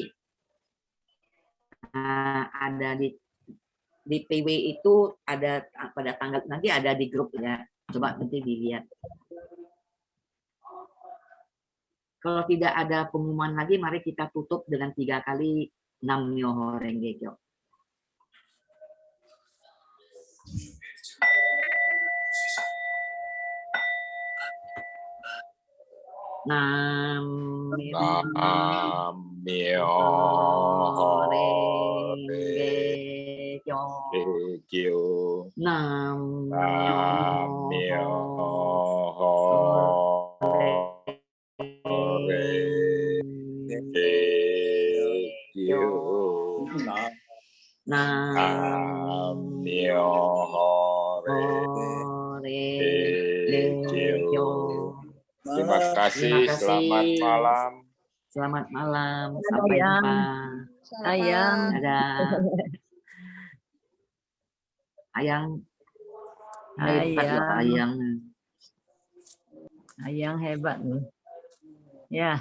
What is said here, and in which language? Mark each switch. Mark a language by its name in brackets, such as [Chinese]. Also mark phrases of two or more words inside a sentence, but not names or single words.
[Indonesian] Ada di DPW itu ada pada tanggal nanti, ada di grup ya. Coba nanti dilihat. Kalau tidak ada pengumuman lagi, mari kita tutup dengan 3 kali [Japanese] 南無妙法蓮華経. 南無妙法蓮華経. 南無妙法蓮華経. 南無妙法蓮華経. [Indonesian] Terima kasih. Selamat malam. Selamat malam. Sampai jumpa. Ayang. Dadah. Ayang. Hebat loh Ayang. Ayang hebat nih. Ya.